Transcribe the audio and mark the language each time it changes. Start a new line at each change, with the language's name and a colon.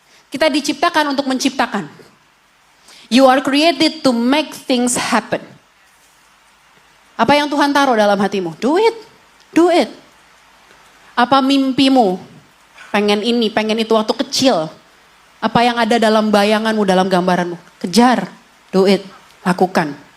Indonesian: Kita diciptakan untuk menciptakan.
English: You are created to make things happen.
Indonesian: Apa yang Tuhan taruh dalam hatimu?
English: Do it. Do it.
Indonesian: Apa mimpimu? Pengen ini, pengen itu waktu kecil. Apa yang ada dalam bayanganmu, dalam gambaranmu? Kejar.
English: Do it.
Indonesian: Lakukan.